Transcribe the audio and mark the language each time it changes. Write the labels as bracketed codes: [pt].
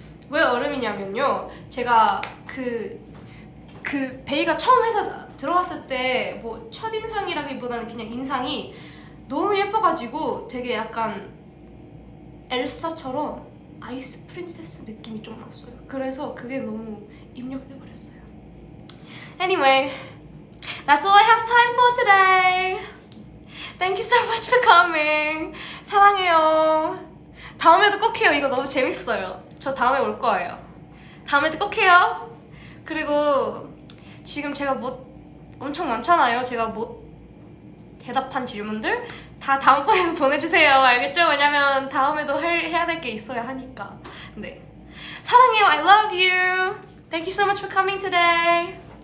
[ko] 왜 얼음이냐면요, 제가 그 베이가 처음 회사 들어왔을 때 뭐 첫인상이라기보다는 그냥 인상이 너무 예뻐가지고 되게 약간 엘사처럼 아이스 프린세스 느낌이 좀 났어요. 그래서 그게 너무 입력돼 버렸어요. [en] Anyway, that's all I have time for today. Thank you so much for coming. [ko] 사랑해요. 다음에도 꼭 해요. 이거 너무 재밌어요. 저 다음에 올 거예요. 다음에도 꼭 해요. 그리고 지금 제가 엄청 많잖아요. 제가 못 대답한 질문들 다 다음번에 보내주세요. 알겠죠? 왜냐면 다음에도 해야 될 게 있어야 하니까. 네. 사랑해요. [en] I love you. Thank you so much for coming today.